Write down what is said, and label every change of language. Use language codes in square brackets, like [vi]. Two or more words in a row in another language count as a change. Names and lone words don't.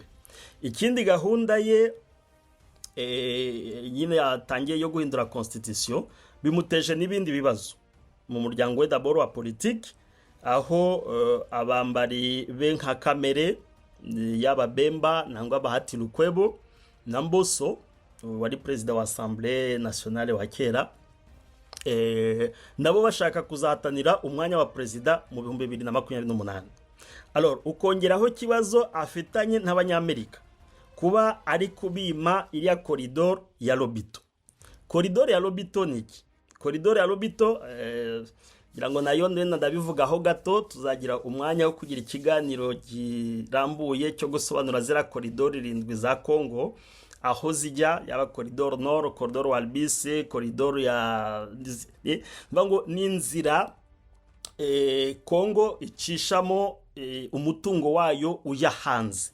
[rn] Ikindi gahunda ye nyine yatangiye yo guhindura constitution, bimuteje n'ibindi bibazo mu muryango we d'abord wa politique, aho abambari be nka Kamere y'Ababemba nangwa Bahati Lukwebo na Mboso wari president wa Assemblée Nationale wa kera, nabo bashaka kuzahatanira umwanya wa president mu 2028. Alors ukongeraho kibazo afitanye n'Abanyamerika kuba ari kubima iriya corridor ya Lobito. Corridor ya Lobito niki? Corridor ya Lobito ngo nayo ndabivugaho gato, tuzagira umwanya wo kugira ikiganiro girambuye cyo gusobanura zira corridor 7 za Congo, aho zijya, yaba [fr] corridor nord, [rn] corridor Walbise, corridor ya ngo n'inzira Congo icishamo umutungo wayo uya hanze.